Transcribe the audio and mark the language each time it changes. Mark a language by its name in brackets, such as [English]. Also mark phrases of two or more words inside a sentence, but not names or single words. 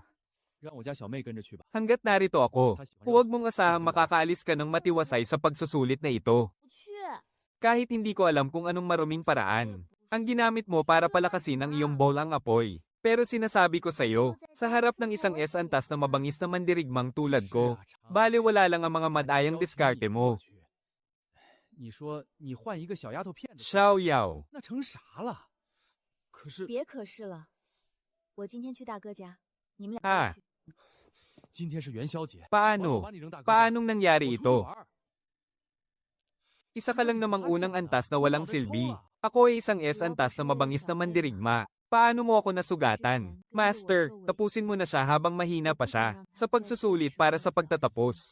[Filipino] Hanggat narito ako, huwag mong asahang makakaalis ka ng matiwasay sa pagsusulit na ito. Kahit hindi ko alam kung anong maruming paraan, ang ginamit mo para palakasin ang iyong bola ang apoy. Pero sinasabi ko sa iyo, sa harap ng isang antas na mabangis na mandirigmang tulad ko, bale wala lang ang mga madayang diskarte mo. Xiao Yao. [Chinese] 别可是了，我今天去大哥家，你们俩去。 [Filipino] Paano? Paanong nangyari ito? Isa ka lang namang unang antas na walang silbi. Ako ay isang antas na mabangis na mandirigma. Paano mo ako nasugatan? Master, tapusin mo na siya habang mahina pa siya, sa pagsusulit para sa pagtatapos.